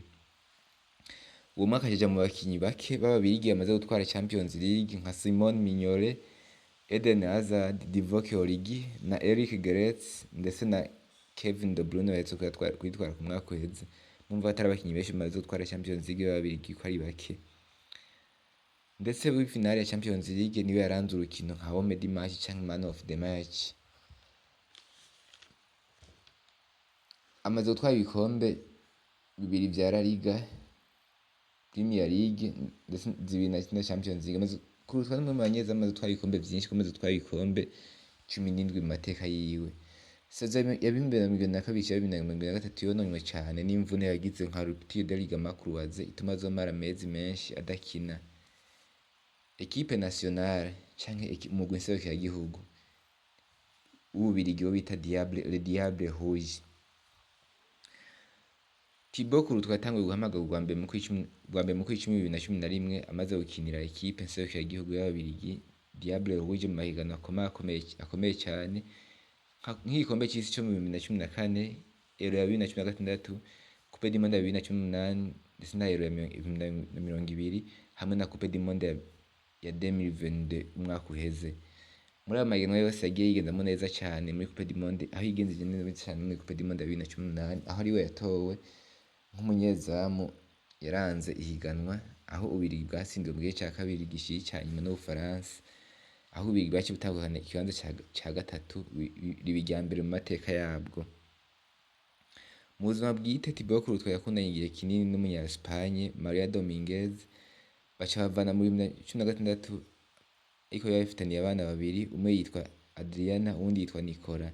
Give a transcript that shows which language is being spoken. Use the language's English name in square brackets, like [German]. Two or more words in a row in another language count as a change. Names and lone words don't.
[Rundi] Uwo mwaka ajaja mu bakinyi bake b'ababirigi amaze gutwara Champions League nka Simon Mignolet, Eden Hazard, Divock Origi na Eric Garcia ndetse na Kevin De Bruyne bahetse kwitwara ku mwaka uheze. Mumva atari abakinyi benshi bamaze gutwara Champions League b'ababirigi ko ari bake. Ndetse muri finale ya Champions League niwe yaranze urukino nka [French] homme du match [Rundi] cyangwa [English] man of the match. [Rundi] Amaze gutwara ibikombe bibiri vya La Liga, Premier League ndetse zibiri na Champions League. Amaze kurutwa n'umwe mu banyezamu amaze gutwara ibikombe vyinshi, amaze gutwara ibikombe 17 mu mateka yiwe. Saison ya 2022-2023 yononywe cyane n'imvune yagize nka [French] rupture de ligament croisé [Rundi] ituma azomara amezi menshi adakina. Equipe nationale canke umugwi nserukiragihugu w'Ububirigi wo bita Le Diable Rouge. Thibaut Courtois yatanguye guhamagarwa bwa mbere mu kwicumi 2011 amaze gukinira equipe nserukiragihugu y'Ababirigi Diable Rouge mu mahiganwa akomeye cyane nk'igikombe cy'isi cyo mu 2014, Euro ya 2016, Coupe du Monde ya 2018 ndetse na Euro ya 2020 hamwe na Coupe du Monde ya 2022 umwaka uheze. Muri ayo mahiganwa yose yagiye yigendamo neza cyane muri Coupe du Monde, aho yigenze neza cyane muri Coupe du Monde ya 2018 aho ariwe yatowe nk'umunyezamu yaranze ihiganwa, aho Ububirigi bwatsindiwe mu gice cya kabiri gishiri cya nyuma n'Ubufaransa, aho Ububirigi bwaciye butahukana ikibanza cya gatatu riba irya mbere mu mateka yabwo. Mu buzima bwite Thibaut Courtois yakundanye igihe kinini n'umunya Espagne Maria Dominguez, baca bavana muri 2016 ariko yari afitaniye abana babiri, umwe yitwa Adriana uwundi yitwa Nicola.